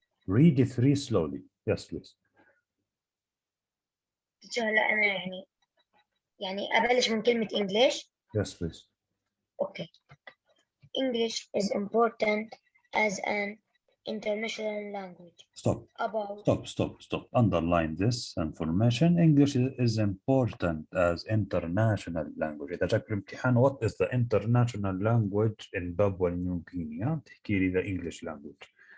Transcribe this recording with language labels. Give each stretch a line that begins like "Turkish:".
English: Read 3 slowly. Yes, please.
Arabic: teacher لا أنا يعني أبلش من كلمة English.
English: Yes, please. Okay. English is important as an international language. Stop. Underline this information. English is important as international language.
Arabic: إذا جاك الامتحان
English: what is the international language in Papua New Guinea
Arabic: تحكي لي
English: the English language.